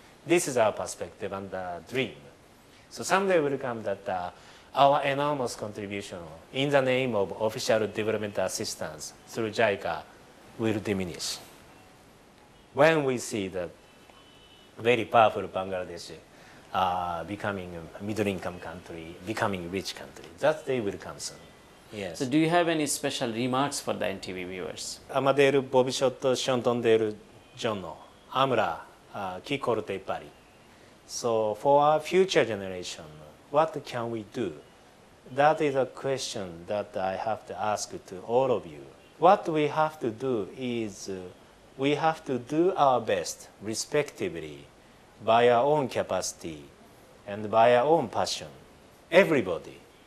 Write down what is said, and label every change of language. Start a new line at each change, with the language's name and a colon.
English: This is our perspective and dream. So someday will come that our enormous contribution in the name of official development assistance through JICA will diminish. When we see the very powerful Bangladesh becoming a middle-income country, becoming a rich country, that day will come soon. Yes. So do you have any special remarks for the NTV viewers?
Bangla: আমাদের ভবিষ্যৎ সন্তানদের জন্য আমরা কি করতে পারি?
English: So for our future generation, what can we do? That is a question that I have to ask to all of you. What we have to do is we have to do our best, respectively, by our own capacity and by our own passion. Everybody.